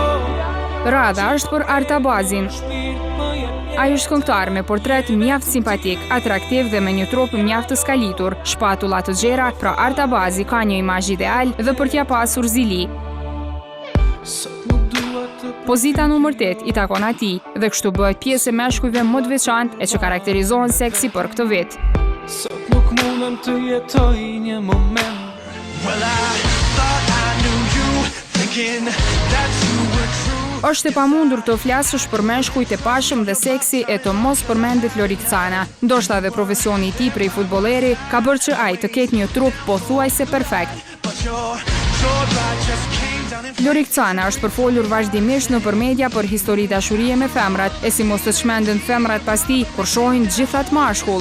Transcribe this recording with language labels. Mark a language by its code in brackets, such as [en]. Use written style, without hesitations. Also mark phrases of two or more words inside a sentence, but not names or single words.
[sq] Radha është për Artabazin. Ai është këngëtar me portret mjaft simpatik, atraktiv dhe me një trup mjaft të skalitur, shpatulla të gjera, pra Artabazi ka një imazh ideal dhe për t'ia pasur zili. Pozita numër 8 i takon atij dhe kështu bëhet pjesë e meshkujve më të veçantë e që karakterizohen seksi për këtë vit. Sot nuk mundem të jetoj një moment. [en] Well, I thought I knew you, thinking that you were true. [sq] Është e pamundur të flasësh për meshkujt e pashëm dhe seksi e të mos përmendet Lorik Cana. Ndoshta edhe profesioni i tij prej futbolleri ka bërë që ai të ketë një trup pothuajse perfekt. Lorik Cana është përfolur vazhdimisht nëpër media për histori dashurie me femrat, e si mos të çmenden femrat pas tij kur shohin gjithat mashkull.